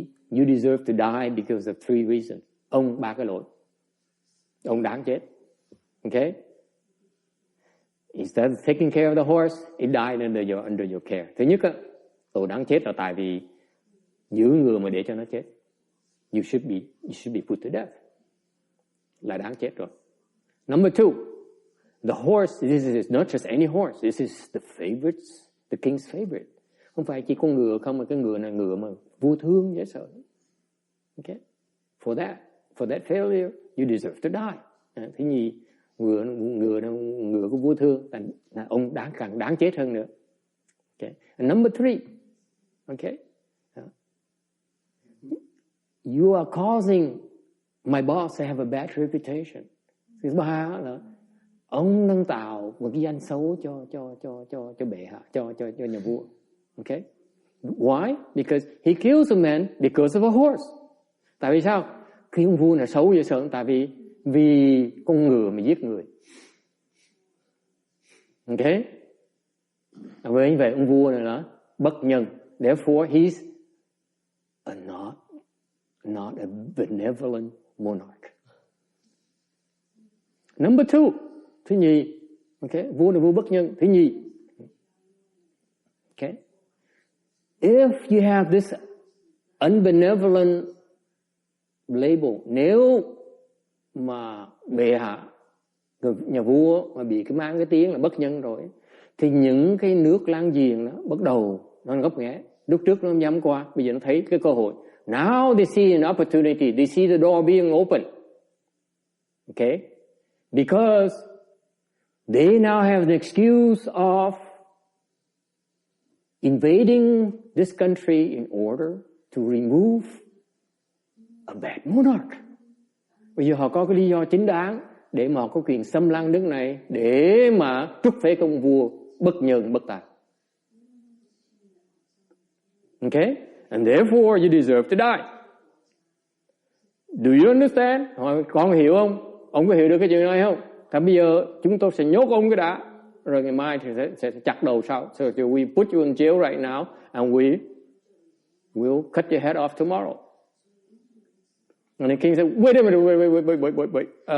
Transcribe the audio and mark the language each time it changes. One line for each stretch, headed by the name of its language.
English: You deserve to die because of 3 reasons.
Vietnamese: Ông 3 cái lỗi. Ông đáng chết.
English: Okay? Instead of taking care of the horse, it died under your care.
Vietnamese: Thứ nhất, tôi đáng chết là tại vì giữ ngựa mà để cho nó chết.
English: You should be put to death.
Vietnamese: Là đáng chết rồi.
English: Number 2, the horse, this is not just any horse, this is the king's favorite.
Vietnamese: Không phải chỉ con ngựa không, mà cái ngựa này ngựa mà vua thương dễ sợ.
English: Okay? For that failure, you deserve to die.
Vietnamese: Thứ nhì, ngựa của vua thương, là ông càng đáng chết hơn nữa.
English: Okay? And number 3, okay? You are causing my boss to have a bad reputation.
Vietnamese: Thứ 3 là ông đang tạo một cái danh xấu cho bệ hạ, cho nhà vua.
English: Okay? Why? Because he kills a man because of a horse.
Vietnamese: Tại vì sao? Khi ông vua là xấu vậy sợ, tại vì con ngựa mà giết người. Okay? Với như vậy ông vua này là bất nhân.
English: Therefore he's not a benevolent monarch. Number two,
Vietnamese: thứ nhì, okay, vua là vua bất nhân. Thứ nhì, okay,
English: if you have this unbenevolent label,
Vietnamese: nếu mà bệ hạ, nhà vua mà bị cái mang cái tiếng là bất nhân rồi, thì những cái nước láng giềng nó bắt đầu nó ngấp nghé. Lúc trước nó không dám qua, bây giờ nó thấy cái cơ hội.
English: Now they see an opportunity, they see the door being open. Okay? Because they now have the excuse of invading this country in order to remove a bad monarch.
Vietnamese: Bây giờ họ có cái lý do chính đáng để mà họ có quyền xâm lăng nước này, để mà trút phế công vua bất nhân bất tài.
English: Okay? And therefore you deserve to die. Do you understand?
Vietnamese: Hỏi, con hiểu không? Ông có hiểu được cái chuyện này không? Thì bây giờ chúng tôi sẽ nhốt ông cái đã, rồi ngày mai thì sẽ chặt đầu sau.
English: So we put you in jail right now and we will cut your head off tomorrow. And the king said, wait a minute, wait.